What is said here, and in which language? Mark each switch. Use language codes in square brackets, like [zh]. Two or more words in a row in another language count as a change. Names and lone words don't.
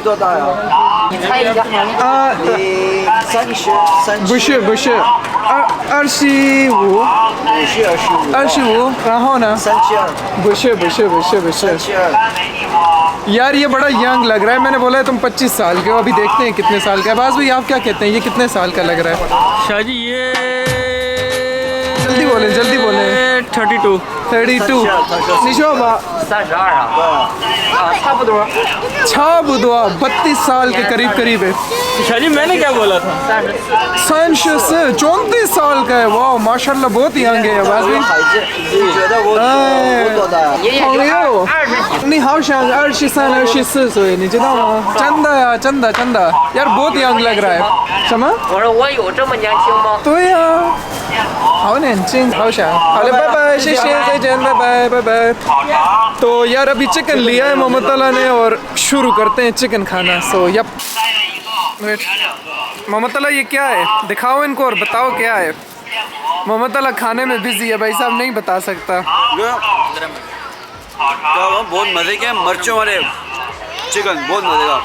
[hi] बुशे अर्शी वो कहाँ ना बुशे यार ये बड़ा यंग लग रहा है। मैंने बोला है तुम 25 साल के हो, अभी देखते हैं कितने साल का है। बाज भाई आप क्या कहते हैं, ये कितने साल का लग रहा है? शाहजी ये जल्दी बोले 32। [zh] 32 你说吧 32啊，差不多。 [hi] 32 साल के करीब है। शाहजी मैंने क्या बोला था? 34 साल का है। वाह माशाल्लाह बहुत यंग है बाज भाई। [zh] 朋友，你好像23、24岁，你知道吗？真的呀，真的 [hi] यार बहुत यंग लग रहा है। [zh] 什么？我说我有这么年轻吗？对呀，好年轻，好想。好了，拜拜，谢谢，再见，拜拜。 [hi] तो यार अभी चिकन लिया है मोहम्मद तला ने और शुरू करते हैं चिकन खाना। [en] so yup [hi] मोहम्मद तला ये क्या है, दिखाओ इनको और बताओ क्या है। मोहम्मद तला खाने में बिजी है भाई साहब, नहीं बता सकता। बहुत मजे के मिर्चों वाले चिकन, बहुत मजे का।